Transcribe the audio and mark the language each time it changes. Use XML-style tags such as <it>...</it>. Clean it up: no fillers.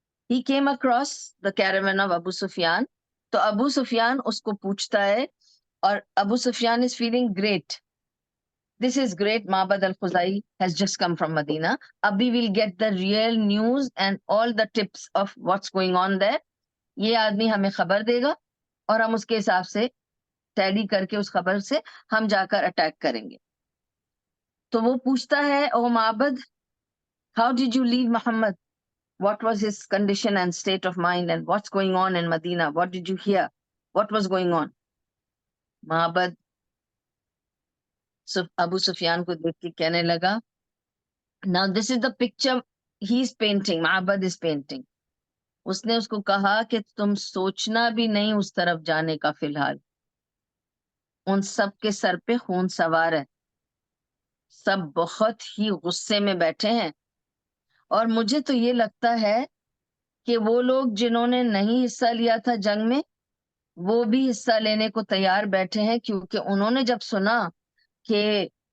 <en>He came across the caravan of Abu Sufyan.</en> <ur>تو ابو سفیان اس کو پوچھتا ہے, اور ابو سفیان</ur> <en>is feeling great. This is great. Ma'bad al-Khuzai has just come from Medina. Abhi will get the real news and all the tips of what's going on there.</en> <ur>یہ آدمی ہمیں خبر دے گا اور ہم اس کے حساب سے ٹیلی کر کے اس خبر سے ہم جا کر اٹیک کریں گے. تو وہ پوچھتا ہے, او</ur> <en>Mabad, how did you leave Muhammad? What was his condition and state of mind and what's going on in Medina? What did you hear? What was going on?</en> <ur>معبد ابو سفیان کو دیکھ کے کہنے لگا,</ur> <en>now this is the picture he's painting,</en> <ur>معبد</ur> <en>is painting.</en> <ur>اس نے اس کو کہا کہ تم سوچنا بھی نہیں اس طرف جانے کا فی الحال, ان سب کے سر پہ خون سوار ہے, سب بہت ہی غصے میں بیٹھے ہیں, اور مجھے تو یہ لگتا ہے کہ وہ لوگ جنہوں نے نہیں حصہ لیا تھا جنگ میں وہ بھی حصہ لینے کو تیار بیٹھے ہیں, کیونکہ انہوں نے جب سنا کہ</ur>